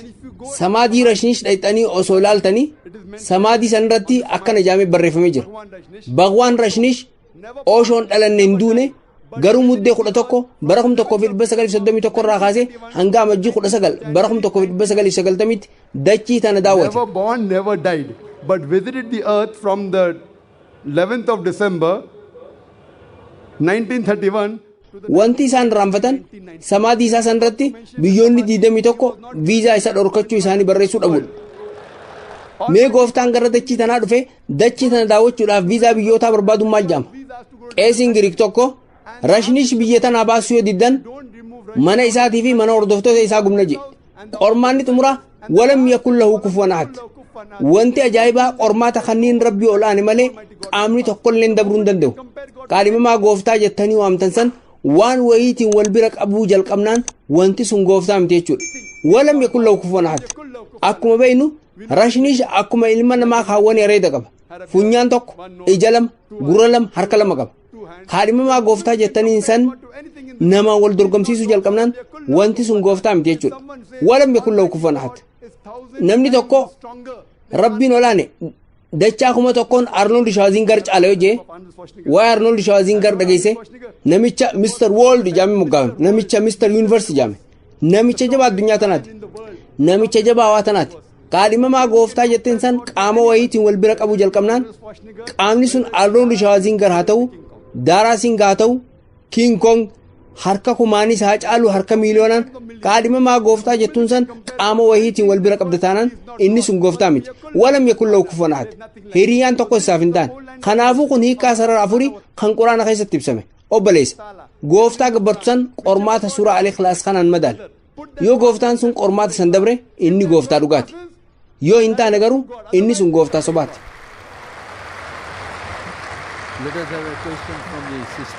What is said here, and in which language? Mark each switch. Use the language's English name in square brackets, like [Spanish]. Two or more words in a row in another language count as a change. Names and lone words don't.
[Oromo] Samaadii Rashnish dhayxanii osoo ilaaltanii samaadii san irratti akkana jedhamee barreeffamee jira. Bhagwaan Rashnish Oshoon dhalanne hin duune garuu muddee 11 bara 1931 irraa kaasee hanga amajjii 19 bara 1990tti dachii tana daawwate. [English] Never born, never died, but visited the earth from the 11th of December 1931. [Oromo] Wanti isaan raanfatan samaadii isaa san irratti biyyoonni 21 viizaa isa dhorkachuu isaanii barreessuu dhabuudha. Mee gooftaan gara dachii tanaa dhufe dachii tana daawwachuudhaaf viizaa biyyootaa barbaaduu maal jedhama? Qeesiin Giriik tokko Rashnish biyya tanaa baasuu yoo diddan mana isaatii fi mana hordoftoota isaa gubna jedhe. Qormaanni xumuraa [Arabic] ولم يكن له كفوا أحد. [Oromo] Wanti ajaa'ibaa qormaata kanneen rabbii olaane malee qaamni tokkollee dabruu hin danda'u. Kaadhimamaa gooftaa jettanii waamtan san waan wayiitiin wal bira qabuu jalqabnaan wanti sun gooftaa miti jechuudha. [Arabic] ولم يكن له كفوا أحد. [Oromo] Akkuma beeknu Rashnish akkuma ilma namaa kaawwan areeda qaba. Funyaan tokko, ija lama, gurra lama, harka lama qaba. Kaadhimamaa gooftaa jettaniin san nama wal dorgomsiisuu jalqabnaan wanti sun gooftaa miti jechuudha. [Arabic] ولم يكن له كفوا أحد. [Oromo] Namni tokko rabbiin olaane dachaa kuma tokkoon Arnold Schwarzenegger caala yoo jee waa'ee Arnold Schwarzenegger dhageesse namicha Mr. World jedhamee moggaafame, namicha Mr. Universe jedhame, namicha jabaa addunyaa tanaati, namicha jabaa hawaa tanaati. Kaadhimamaa gooftaa jetteen san qaama wayiitiin wal bira qabuu jalqabnaan qaamni sun Arnold Schwarzenegger haa ta'u, Daaraa Singh haa ta'u, King Kong harka kumaanis haa caalu harka miiliyoonaan kaadhimamaa gooftaa jettuun san qaama wayiitiin wal bira qabda taanaan inni sun gooftaa miti. [Arabic] ولم يكن له كفوا أحد. [Oromo] Hiriyyaan tokko isaaf hin taane. Kanaafuu kun hiikaa sarara afurii kan quraana keessatti ibsame. Obboleessa gooftaa gabbartu san qormaata suuraa Al-Ikhlaas kanaan madaali. Yoo gooftaan sun qormaata san dabre inni gooftaa dhugaati. Yoo hin taane garuu inni sun gooftaa sobaati. [English] Let us have a question from the sister.